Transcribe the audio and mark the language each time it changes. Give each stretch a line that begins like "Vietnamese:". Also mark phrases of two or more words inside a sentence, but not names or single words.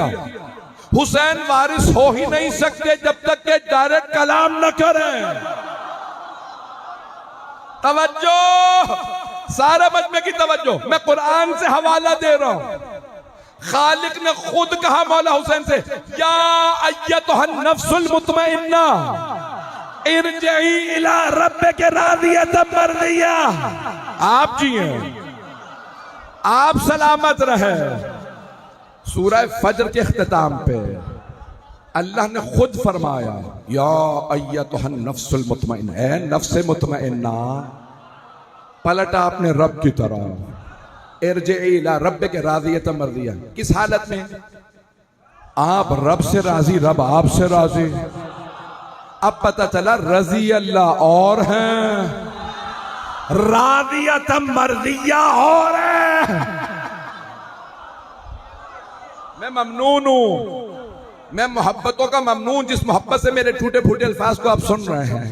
Hindi: हुसैन वारिस हो ही नहीं सकते जब तक के डायरेक्ट कलाम न करें। तवज्जो, सारे मजमे की तवज्जो, मैं कुरान से हवाला दे रहा हूं। खालिक ने खुद कहा मौला हुसैन से
Arabic: يا أيتها النفس المطمئنة ارجعي إلى ربك راضية مرضية.
Hindi: आप जिए, आप सलामत रहे। सूरह फजर के इख्तिताम पे अल्लाह ने खुद फरमाया
Arabic: يا أيتها النفس المطمئنة,
Hindi: ए नफ्स मुतमइन्ना, पलटा अपने रब की तरफ।
Arabic: ارجعي إلى ربك راضية مرضية.
Hindi: किस हालत में? आप रब से राजी, रब आपसे राजी। अब पता चला
Arabic: رضي الله
Hindi: और हैं,
Arabic: راضية مرضية
Hindi: हो रहे। मैं ममनून हूं, मैं मोहब्बतों का ममनून, जिस मोहब्बत से मेरे टूटे फूटे अल्फाज को आप सुन रहे हैं।